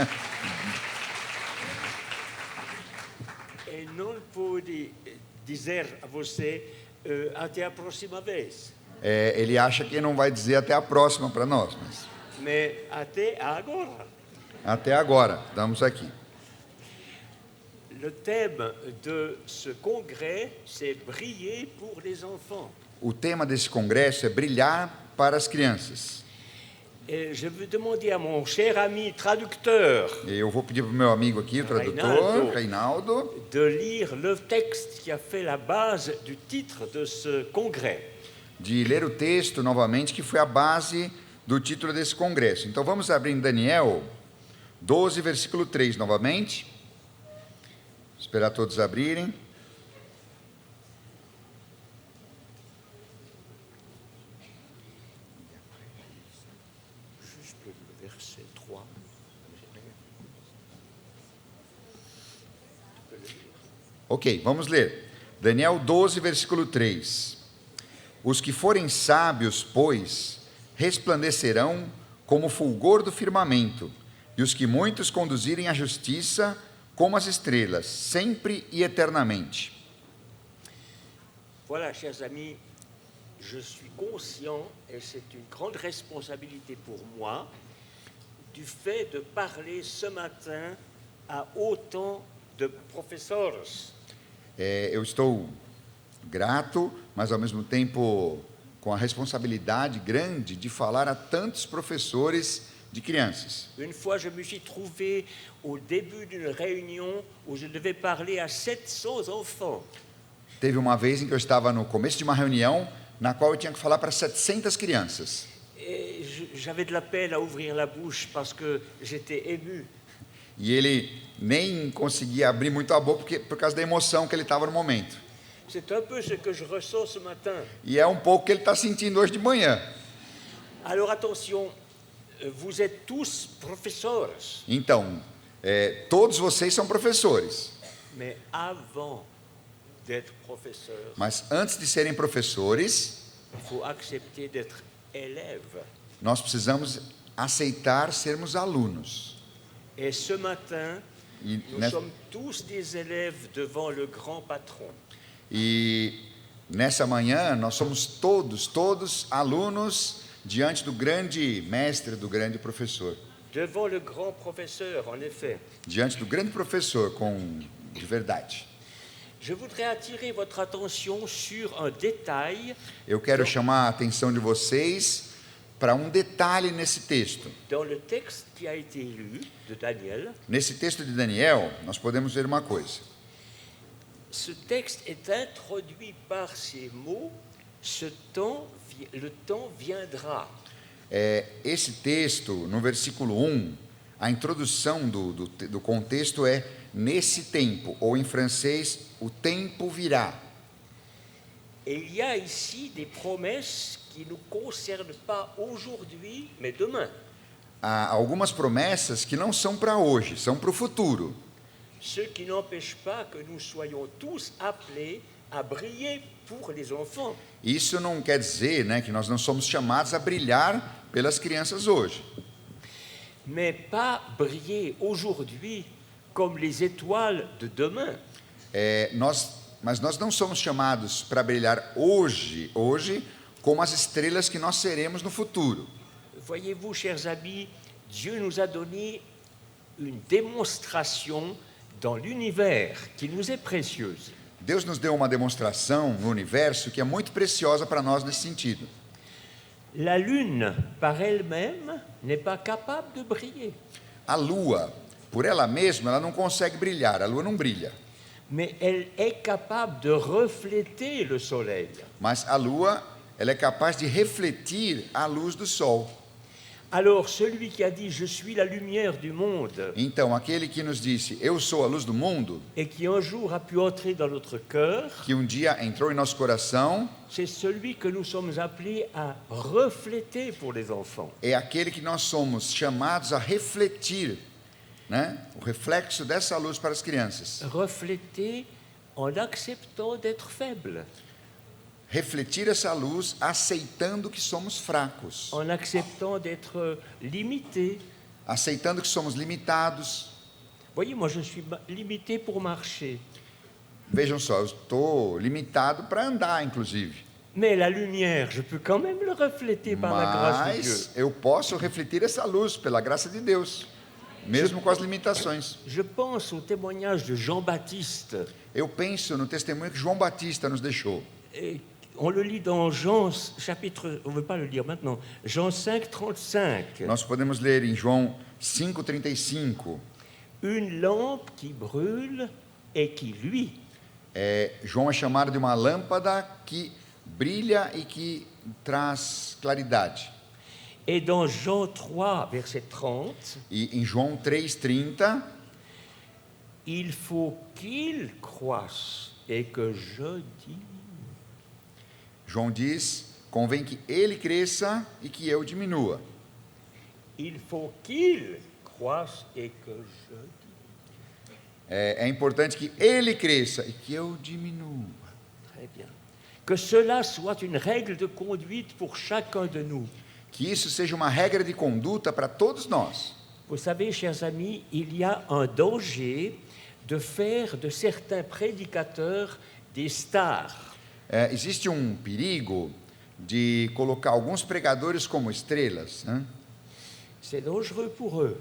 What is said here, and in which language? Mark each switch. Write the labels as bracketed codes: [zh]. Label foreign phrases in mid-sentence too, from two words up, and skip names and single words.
[pt] E não pude dizer a você até a próxima vez. Ele acha que não vai dizer até a próxima para nós, mas Mas até agora. até agora, estamos aqui. [fr] Le thème de ce congrès, c'est briller pour les enfants. [pt] O tema desse congresso é brilhar para as crianças. [fr] Et je veux demander à mon cher ami traducteur [pt] Eu vou pedir para o meu amigo aqui, o tradutor, Reinaldo, [fr] de lire le texte qui a fait la base du titre de ce congrès. [pt] de ler o texto novamente, que foi a base do título desse congresso. Então vamos abrir em Daniel 12, versículo 3 novamente. Esperar todos abrirem. [fr] Juste le verset 3. [pt] Ok, vamos ler. Daniel 12, versículo 3. Os que forem sábios, pois, resplandecerão como o fulgor do firmamento, e os que muitos conduzirem à justiça, como as estrelas, sempre e eternamente. [fr] Voilà, chers amis, je suis conscient, et c'est une grande responsabilité pour moi, du fait de parler ce matin à autant de professeurs. [pt] Eu estou grato, mas ao mesmo tempo com a responsabilidade grande de falar a tantos professores de crianças. [fr] Une fois, je me suis trouvé au début d'une réunion où je devais parler à 700 enfants. [pt] Teve uma vez em que eu estava no começo de uma reunião na qual eu tinha que falar para 700 crianças. [fr] Et j'avais de la peine à ouvrir la bouche parce que j'étais ému. [pt] E ele nem conseguia abrir muito a boca por causa da emoção que ele estava no momento. [fr] C'est un peu ce que je ressens ce matin. [pt] E é um pouco o que ele está sentindo hoje de manhã. [fr] Alors attention, vous êtes tous professeurs, [pt] Então, todos vocês são professores. [fr] mais avant d'être professeur, [pt] Mas antes de serem professores, [fr] il faut accepter d'être élève. [pt] nós precisamos aceitar sermos alunos. [fr] Et ce matin, [pt] E, [fr] nous sommes tous des élèves devant le grand patron. [pt] nessa manhã, nós somos todos alunos diante do grande mestre, do grande professor. [fr] Devant le grand professeur, en effet. [pt] Diante do grande professor, de verdade. [fr] Je voudrais attirer votre attention sur un détail [pt] Eu quero chamar a atenção de vocês para um detalhe nesse texto. [fr] dans le texte qui a été lu de Daniel. [pt] Nesse texto de Daniel, nós podemos ver uma coisa. [fr] Ce texte est introduit par ces mots, le temps viendra. [pt] Esse texto, no versículo 1, a introdução do contexto é nesse tempo, ou em francês, o tempo virá. [fr] Et il y a ici des promesses qui ne nous concernent pas aujourd'hui, mais demain. [pt] Há algumas promessas que não são para hoje, são para o futuro. [fr] Ce qui n'empêche pas que nous soyons tous appelés à briller pour les enfants. [pt] Isso não quer dizer, que nós não somos chamados a brilhar pelas crianças hoje. [fr] Mais pas briller aujourd'hui comme les étoiles de demain. [pt] Mas nós não somos chamados para brilhar hoje como as estrelas que nós seremos no futuro. [fr] Voyez-vous, chers amis, Dieu nous a donné une démonstration dans l'univers qui nous est précieuse. [pt] Deus nos deu uma demonstração no universo que é muito preciosa para nós nesse sentido. [fr] La Lune, par elle-même, n'est pas capable de briller. [pt] A Lua, por ela mesma, ela não consegue brilhar, a Lua não brilha. [fr] Mais elle est capable de refléter le soleil. [pt] Mas a Lua, ela é capaz de refletir a luz do Sol. [fr] Alors, celui qui a dit « Je suis la lumière du monde [pt] Então, aquele que nos disse, eu sou a luz do mundo, » [fr] et qui un jour a pu entrer dans notre cœur, [pt] que um dia entrou em nosso coração, [fr] c'est celui que nous sommes appelés à refléter pour les enfants. [pt] é aquele que nós somos chamados a refletir, né? O reflexo dessa luz para as crianças. [fr] Refléter en acceptant d'être faible, [pt] Refletir essa luz aceitando que somos fracos, [fr] en acceptant d'être limité. [pt] aceitando que somos limitados. [fr] Voyez, moi je suis limité pour marcher. [pt] Vejam só, eu estou limitado para andar, inclusive. [fr] Mais la lumière, je peux quand même le refléter par la grâce de Dieu. [pt] Mas eu posso refletir essa luz pela graça de Deus, mesmo com as limitações. [fr] Je pense au témoignage de Jean-Baptiste. [pt] Eu penso no testemunho que João Batista nos deixou. [fr] Et on le lit dans Jean chapitre, on ne veut pas le lire maintenant, Jean 5, 35. [pt] Nós podemos ler em João 5,35. [fr] Une lampe qui brûle et qui luit. [pt] João é chamado de uma lâmpada que brilha e que traz claridade. [fr] Et dans Jean 3, verset 30, [pt] E em João 3,30, [fr] il faut qu'il croisse et que je diminue. [pt] João diz, convém que ele cresça e que eu diminua. [fr] Il faut qu'il croisse et que je diminue. [pt] É importante que ele cresça e que eu diminua. [fr] Très bien. Que cela soit une règle de conduite pour chacun de nous. [pt] Que isso seja uma regra de conduta para todos nós. [fr] Vous savez, chers amis, il y a un danger de faire de certains prédicateurs des stars. [pt] Existe um perigo de colocar alguns pregadores como estrelas, né? [fr] C'est dangereux pour eux.